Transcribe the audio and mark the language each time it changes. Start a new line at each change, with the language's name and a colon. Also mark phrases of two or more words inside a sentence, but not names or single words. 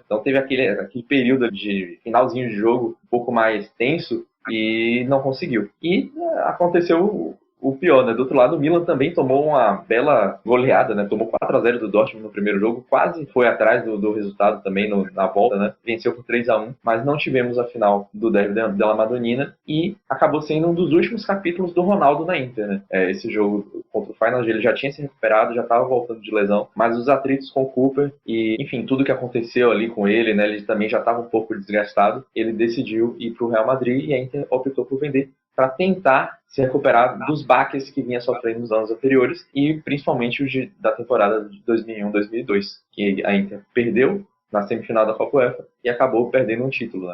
Portuguese: Então teve aquele período de finalzinho de jogo um pouco mais tenso, e não conseguiu. E aconteceu o pior, né? Do outro lado, o Milan também tomou uma bela goleada, né? Tomou 4-0 do Dortmund no primeiro jogo, quase foi atrás do resultado também na volta, né? Venceu por 3-1, mas não tivemos a final do derby della Madonnina, e acabou sendo um dos últimos capítulos do Ronaldo na Inter, né? Esse jogo contra o Feyenoord, ele já tinha se recuperado, já estava voltando de lesão, mas os atritos com o Cooper e, enfim, tudo que aconteceu ali com ele, né? Ele também já estava um pouco desgastado, ele decidiu ir para o Real Madrid, e a Inter optou por vender para tentar se recuperar dos baques que vinha sofrendo nos anos anteriores, e principalmente os da temporada de 2001-2002, que a Inter perdeu na semifinal da Copa UEFA e acabou perdendo um título, né?